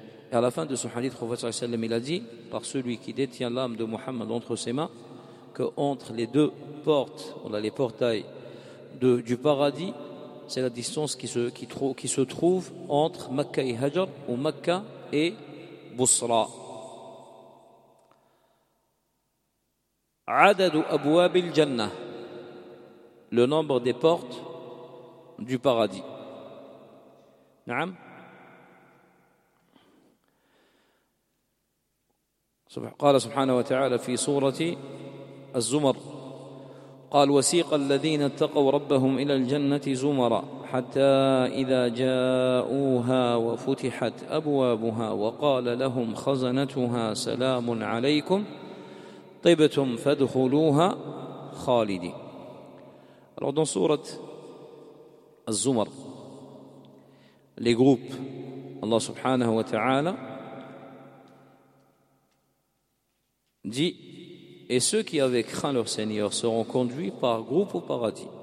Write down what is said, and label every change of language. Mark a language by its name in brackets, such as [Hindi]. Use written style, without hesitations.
[French] Et à la fin de ce hadith, le prophète sallallahu alayhi wa sallam, il a dit, par celui qui détient l'âme de Muhammad entre ses mains, que entre les deux portes, on a les portails du paradis, c'est la distance qui se trouve entre Makkah et Hajar, ou Makkah et بصرى. [Arabic] عدد أبواب الجنة, [French] le nombre des portes du paradis. [Arabic] نعم قال سبحانه وتعالى في سورة الزمر قال وسيق الذين اتقوا ربهم إلى الجنة زمرا حتى إذا جاءوها وفتحت أبوابها وقال لهم خزنتها سلام عليكم طيبتم فادخلوها خالدين. [French] Alors dans sourate Az-Zumar, les groupes, Allah subhanahu wa ta'ala dit, et ceux qui avaient craint leur Seigneur seront conduits par groupe au paradis.